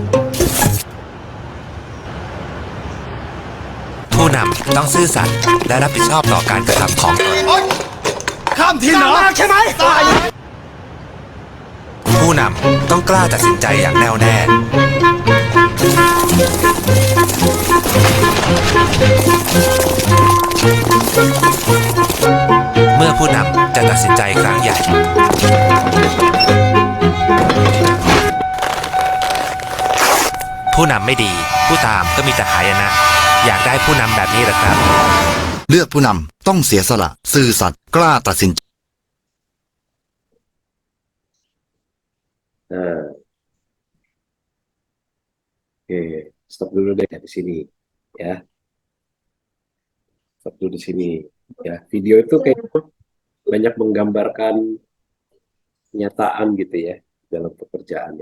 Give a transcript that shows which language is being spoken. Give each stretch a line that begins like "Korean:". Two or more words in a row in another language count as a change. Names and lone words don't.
Thai: ผู้นำต้องซื่อสัตย์และรับผิดชอบต่อการกระทำของตนข้ามทีเหรอใช่ไหมผู้นำต้องกล้าตัดสินใจอย่างแน่วแน่เมื่อผู้นำจะตัดสินใจครั้งใหญ่ ผู้นำไม่ดีผู้ตามก็มีแต่หายนะอยากได้ผู้นำแบบนี้หรือครับ เลือกผู้นำต้องเสียสละซื่อสัตย์กล้าตัดสินใจ
Indonesian: Nah, oke, stop dulu deh di sini ya. Stop dulu di sini ya. Video itu kayak banyak menggambarkan kenyataan gitu ya dalam pekerjaannya.